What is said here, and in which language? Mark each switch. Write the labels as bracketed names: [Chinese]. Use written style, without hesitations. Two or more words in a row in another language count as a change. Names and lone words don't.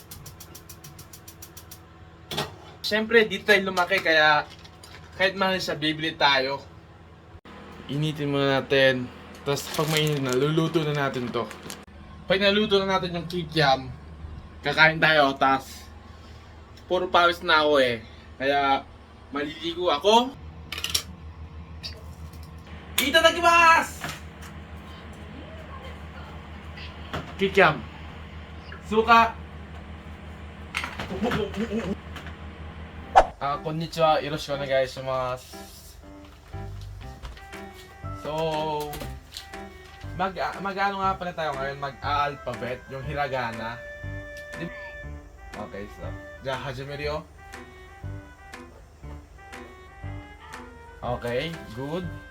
[Filipino] Siyempre dito tayo lumaki kaya kahit mahal siya bibili tayo. Initin muna natin. Tapos pag mainit na, luluto na natin to. Pag naluto na natin yung kikiam, kakain tayo. Tapos puro pawis na ako eh. Kaya maliligo ako. [Japanese] Itadakimasu! [Filipino] Kikiam. Suka. [Japanese] Konnichiwa. よろしくお願いします. [Filipino] So, mag-ano nga pala tayo ngayon, mag-alphabet, yung hiragana. [Japanese] Okay, so, 始めるよ. [English] Okay, good.